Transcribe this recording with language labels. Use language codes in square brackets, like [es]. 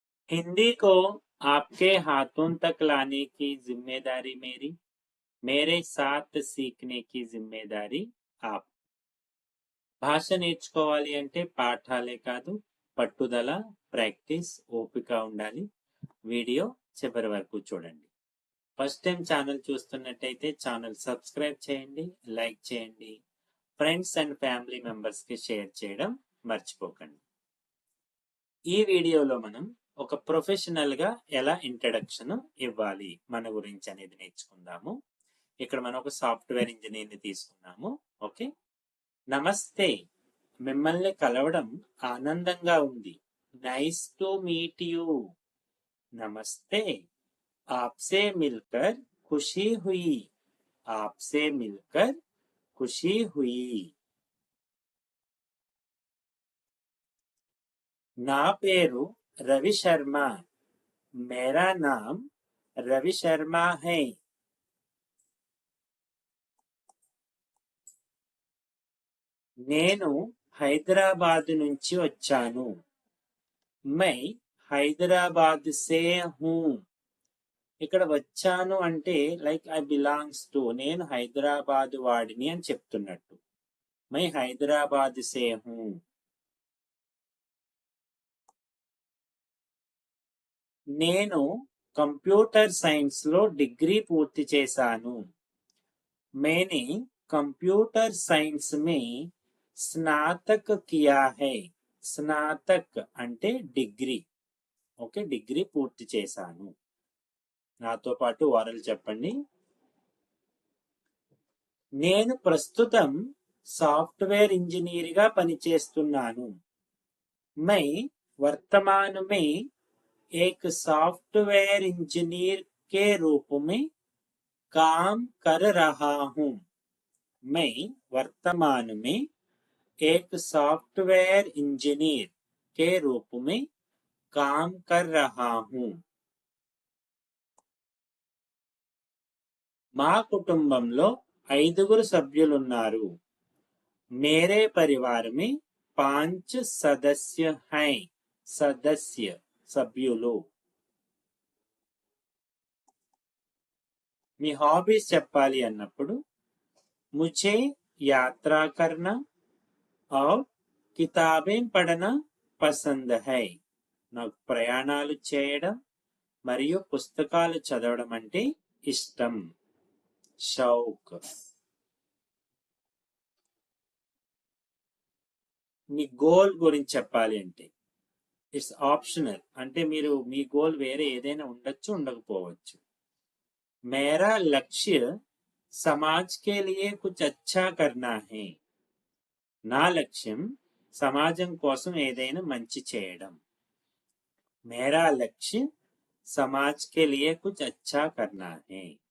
[hi] हिंदी को आपके हाथों तक लाने की जिम्मेदारी मेरी, मेरे साथ सीखने की जिम्मेदारी आप. [te] భాష నేర్చుకోవాలి అంటే పాఠాలే కాదు, పట్టుదల, ప్రాక్టీస్, ఓపిక ఉండాలి. వీడియో చివరి వరకు చూడండి. ఫస్ట్ టైం ఛానల్ చూస్తున్నట్టయితే ఛానల్ సబ్స్క్రైబ్ చేయండి, లైక్ చేయండి, ఫ్రెండ్స్ అండ్ ఫ్యామిలీ మెంబర్స్ కి షేర్ చేయడం మర్చిపోకండి. ఈ వీడియోలో మనం ఒక ప్రొఫెషనల్ గా ఎలా ఇంట్రడక్షన్ ఇవ్వాలి మన గురించి అనేది నేర్చుకుందాము. ఇక్కడ మనం ఒక సాఫ్ట్వేర్ ఇంజనీర్ ని తీసుకున్నాము. ఓకే, నమస్తే, మిమ్మల్ని కలవడం ఆనందంగా ఉంది. [en] Nice to meet you. [hi] నమస్తే, आपसे मिलकर खुशी हुई. आपसे मिलकर खुशी हुई. [te] నా పేరు రవి శర్మ. [hi] मेरा नाम रवि शर्मा है. [te] నేను హైదరాబాద్ నుంచి వచ్చాను. [hi] मैं హైదరాబాద్ से हूँ. [te] ఇక్కడ వచ్చాను అంటే [en] like I belongs to, [te] నేను హైదరాబాద్ వాడిని అని చెప్తున్నట్టు. [hi] मैं హైదరాబాద్ से हूँ. [te] నేను కంప్యూటర్ సైన్స్ లో డిగ్రీ పూర్తి చేశాను. [hi] मैंने कंप्यूटर साइंस में स्नातक किया है. [te] స్నాతక్ అంటే డిగ్రీ. ఓకే, డిగ్రీ పూర్తి చేశాను. నాతో పాటు వారలు చెప్పండి. నేను ప్రస్తుతం సాఫ్ట్వేర్ ఇంజనీర్ గా పనిచేస్తున్నాను. [hi] मैं वर्तमान में एक सॉफ्टवेयर इंजीनियर के रूप में काम कर रहा हूँ. मैं वर्तमान में एक सॉफ्टवेयर इंजीनियर के रूप में काम कर रहा हूँ. [te] మా కుటుంబంలో 5 సభ్యులున్నారు. [hi] मेरे परिवार में 5 सदस्य हैं. [te] सदस्य సభ్యులు. మీ హాబీస్ చెప్పాలి అన్నప్పుడు [hi] मुझे यात्रा करना और किताबें पढ़ना पसंद है. [te] నాకు ప్రయాణాలు చేయడం మరియు పుస్తకాలు చదవడం అంటే ఇష్టం. షౌక్. మీ గోల్ గురించి చెప్పాలి అంటే [en] it's optional, [te] అంటే మీరు మీ గోల్ వేరే ఏదైనా ఉండొచ్చు, ఉండకపోవచ్చు. [hi] मेरा लक्ष्य समाज के लिए कुछ अच्छा करना है. [te] నా లక్ష్యం సమాజం కోసం ఏదైనా మంచి చేయడం. [hi] मेरा लक्ष्य समाज के लिए कुछ अच्छा करना है.